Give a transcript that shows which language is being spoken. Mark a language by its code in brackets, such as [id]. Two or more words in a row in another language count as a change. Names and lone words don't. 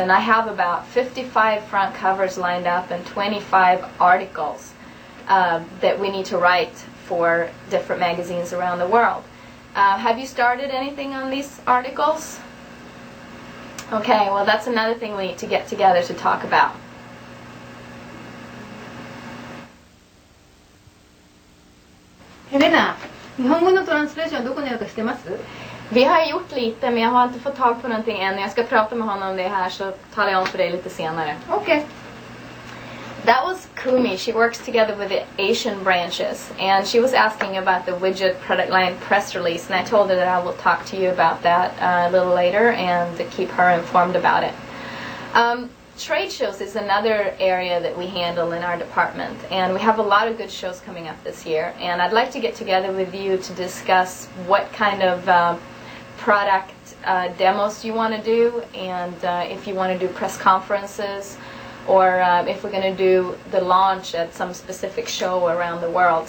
[en] And I have about 55 front covers lined up and 25 articles that we need to write for different magazines around the world. Have you started anything on these articles? Okay, well that's another thing we need to get together to talk about. Helena, [ja] 日本語のトランスレーションどこにあるか知ってます? [sv] Vi har gjort lite, men jag har inte fått tag på någonting än. Jag ska prata med honom om det här, så talar jag om för dig lite senare. [en] Okay. That was Kumi. She works together with the Asian branches, and she was asking about the widget product line press release, and I told her that I will talk to you about that a little later and to keep her informed about it. Trade shows is another area that we handle in our department, and we have a lot of good shows coming up this year, and I'd like to get together with you to discuss what kind of product demos you want to do, and if you want to do press conferences, or if we're going to do the launch at some specific show around the world.